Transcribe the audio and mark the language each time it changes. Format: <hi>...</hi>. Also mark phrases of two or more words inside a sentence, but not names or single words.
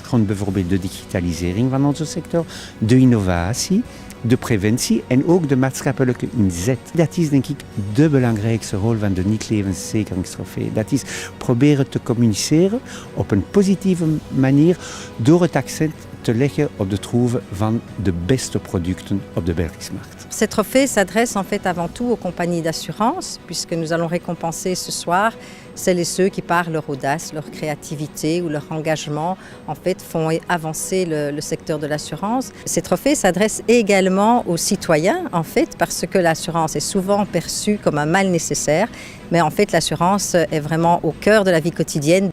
<nl>Rond bijvoorbeeld de digitalisering van onze sector, de innovatie, de preventie en ook de maatschappelijke inzet. Dat is denk ik de belangrijkste rol van de niet-levenszekeringstrofee. Dat is proberen te communiceren op een positieve manier door het accent te leggen op de troeven van de beste producten op de Belgische markt.</nl> <fr>Cette trophée s'adresse en fait avant tout aux compagnies d'assurance, puisque nous allons récompenser ce soir celles et ceux qui, par leur audace, leur créativité ou leur engagement, en fait, font avancer le secteur de l'assurance. Ces trophées s'adressent également aux citoyens, en fait, parce que l'assurance est souvent perçue comme un mal nécessaire, mais en fait, l'assurance est vraiment au cœur de la vie quotidienne.</fr>